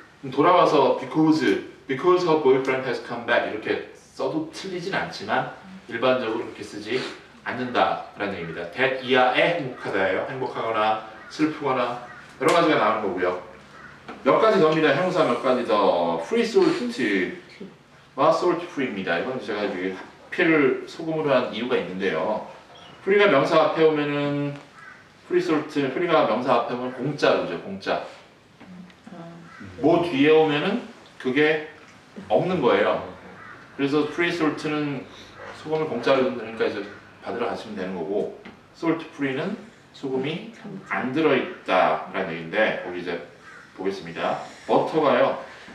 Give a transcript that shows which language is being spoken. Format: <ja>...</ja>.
<ko>돌아와서</ko> <en>because her boyfriend has come back</en> <ko>이렇게 써도 틀리진 않지만 일반적으로 그렇게 쓰지 않는다라는 얘기입니다. that 이하에 행복하다예요. 행복하거나 슬프거나 여러 가지가 나오는 거고요. 몇 가지 더입니다. 형용사 몇 가지 더. free salt와 salt free입니다. 이건 제가 여기 하필 소금으로 한 이유가 있는데요. free가 명사 앞에 오면은 free salt, free가 명사 앞에 오면 공짜로 죠. 공짜. 뭐 뒤에 오면은 그게 없는 거예요. 그래서 free salt는 소금을 공짜로 그러니까 이제 받으러 가시면 되는 거고 salt free는 소금이 안 들어있다라는 얘기인데 거기 이제 보겠습니다. 버터가요.</ko>